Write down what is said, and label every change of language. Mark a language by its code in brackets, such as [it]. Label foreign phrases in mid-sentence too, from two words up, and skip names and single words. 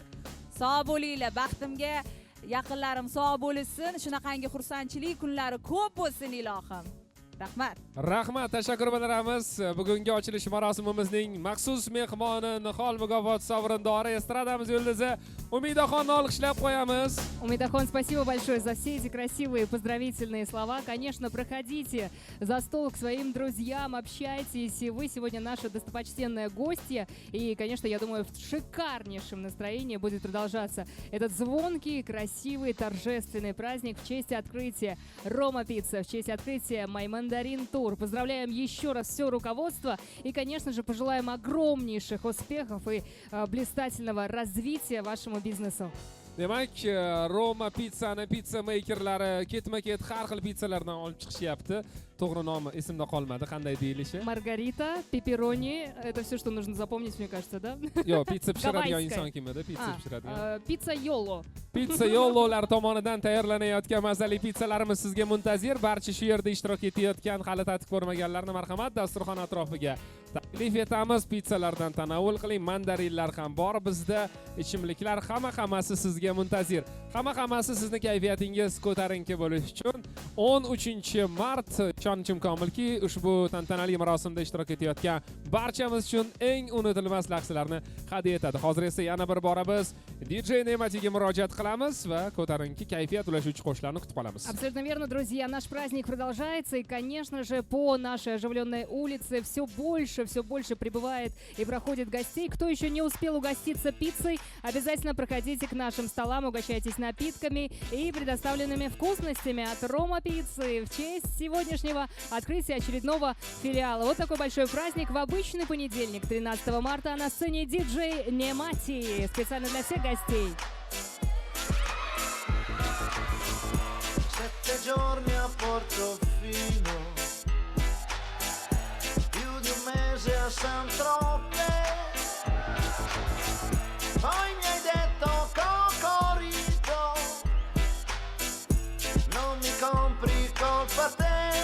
[uz] Sog' bo'linglar, baxtimga yaqinlarim sog' bo'lsin, shunaqangi xursandchilik kunlari ko'p bo'lsin ilohim. Rahmat. Rahmat, tashakkur bildiramiz. Bugungi ochilish marosimimizning maxsus mehmoni, Nihol mukofoti sovrindori, estradamiz yulduzi Umidaxonni olqishlab qo'yamiz. [ru] Умидахон, спасибо большое за все эти красивые поздравительные слова. Конечно, проходите за стол к своим друзьям, общайтесь. Вы сегодня наша достопочтенная гостья. И, конечно, я думаю, в шикарнейшем настроении будет продолжаться этот звонкий, красивый, торжественный праздник в честь открытия Рома Пицца, в честь открытия My Mandarin Tour. Поздравляем еще раз все руководство. И, конечно же, пожелаем огромнейших успехов и блистательного развития вашему бизнесу. [uz] Demak, Roma Pizzani pizza makerlari ketma-ket har xil pizzalardan olib chiqishyapti. To'g'ri nomi esimda qolmadi, qanday deyilishi? [ru] Маргарита, пепперони, это все, что нужно запомнить, мне кажется, да? [uz] Yo'q, pizza pishiradigan inson kim edi? Pizza pishiradigan. Pizza Yolo. Pizza Yololar tomonidan tayyorlanayotgan mazali pizzalarimiz sizga muntazir. Barcha shu yerda ishtirok etayotgan, hali tatib ko'rmaganlarni marhamat dasturxon atrofiga taklif etamiz. Pizzalardan tanovul qiling. Mandarinlar ham bor bizda. Ichimliklar hammasi sizga muntazir. Hammasi sizni kayfiyatingiz ko'tarinki bo'lishi uchun 13 mart ishonchim komilki ushbu tantanali marosimda ishtirok etayotgan barchamiz uchun eng unutilmas lahzalarni hadya etadi. Hozir esa yana bir bora biz DJ Ne'matiga murojaat qilamiz va ko'tarinki kayfiyat ulashuvchi qo'shiqlarni kutib qolamiz. [ru] Абсолютно верно, друзья. Наш праздник продолжается, и, конечно же, по нашей оживленной улице все больше прибывает и проходит гостей. Кто еще не успел угоститься пиццей, обязательно проходите к нашим столам, угощайтесь напитками и предоставленными вкусностями от Рома Пиццы в честь сегодняшнего открытия очередного филиала. Вот такой большой праздник в обычный понедельник, 13 марта, на сцене диджей Немати. Специально для всех гостей. [it] Giorni a Portofino, più di un mese a San Tropez. Poi mi hai detto Cocorito, non mi compri colpa te.